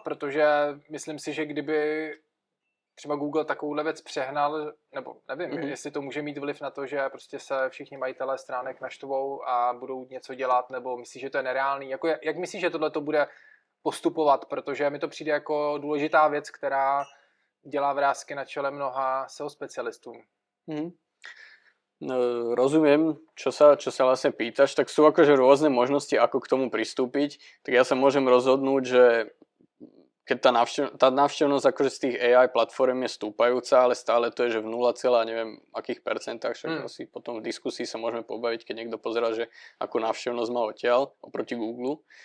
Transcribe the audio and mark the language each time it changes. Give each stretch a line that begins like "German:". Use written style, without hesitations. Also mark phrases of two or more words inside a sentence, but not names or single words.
Czech: Protože myslím si, že kdyby třeba Google takovouhle věc přehnal, nebo nevím, jestli to může mít vliv na to, že prostě se všichni majitelé stránek naštvou a budou něco dělat, nebo myslíš, že to je nereálný? Jako jak myslíš, že tohle to bude postupovat? Protože mi to přijde jako důležitá věc, která dělá vrásky na čele mnoha SEO specialistům. No,
Slovak: rozumiem, čo sa vlastne pýtaš, tak sú akože rôzne možnosti, ako k tomu pristúpiť. Tak ja sa môžem rozhodnúť, že keď tá návštevnosť akože z tých AI platform je stúpajúca, ale stále to je, že v 0, neviem akých percentách, však asi potom v diskusii sa môžeme pobaviť, keď niekto pozerá, že akú návštevnosť má odtiaľ oproti Google.